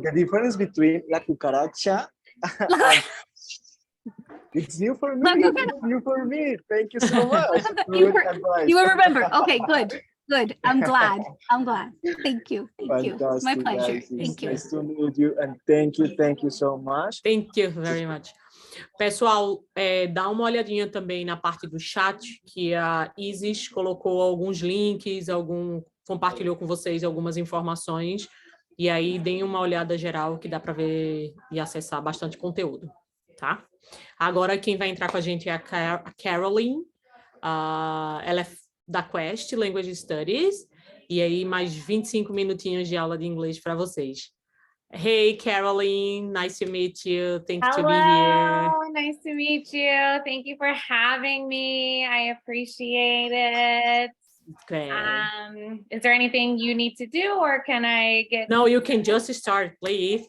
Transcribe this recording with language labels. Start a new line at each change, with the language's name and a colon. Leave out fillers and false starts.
English: The difference between la cucaracha and it's new for me. It's new for me. Thank you so much. Good advice. You will remember. Okay, good. Good. I'm glad. I'm glad. Thank you. Thank you. My Fantastic, pleasure. guys. It's Thank you. nice to meet you, and thank you so much. Thank you very much.
Portuguese: Pessoal, dá uma olhadinha também na parte do chat, que a Isis colocou alguns links, compartilhou com vocês algumas informações, e aí deem uma olhada geral que dá para ver e acessar bastante conteúdo, tá? Agora quem vai entrar com a gente é a Caroline, ela é da Quest Language Studies, e aí mais 25 minutinhos de aula de inglês para vocês.
English: Hey, Caroline, nice to meet you. Thanks to be here. Hello, nice to meet you. Thank you for having me. I appreciate it. Okay. Is there anything you need to do, or can I get? No, you can just start, please.